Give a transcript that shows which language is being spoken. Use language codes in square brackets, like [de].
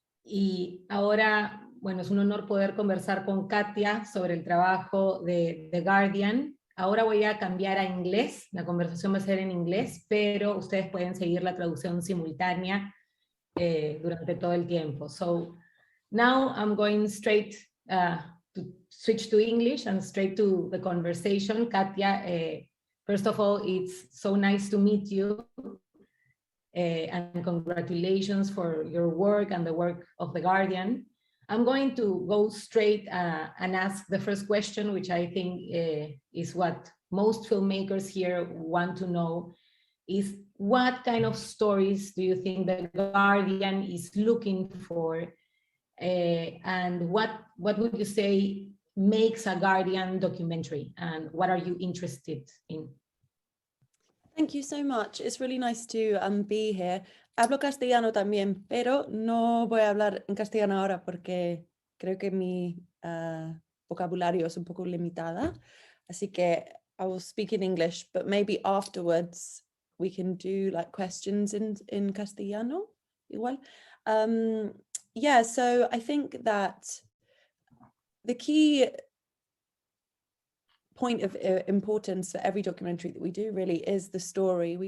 [es] Y ahora, bueno, es un honor poder conversar con Katia sobre el trabajo de The Guardian. Ahora voy a cambiar a inglés, la conversación va a ser en inglés, pero ustedes pueden seguir la traducción simultánea durante todo el tiempo. [en] So now I'm going straight to switch to English and straight to the conversation. Katia First of all, it's so nice to meet you, and congratulations for your work and the work of The Guardian. I'm going to go straight and ask the first question, which I think is what most filmmakers here want to know, is what kind of stories do you think The Guardian is looking for? And what would you say makes a Guardian documentary, and what are you interested in? Thank you so much. It's really nice to be here. [es] Hablo castellano también, pero no voy a hablar en castellano ahora porque creo que mi vocabulario es un poco limitada. Así que [en] I will speak in English, but maybe afterwards we can do like questions in castellano. Igual. Yeah, so I think that the key point of importance for every documentary that we do really is the story.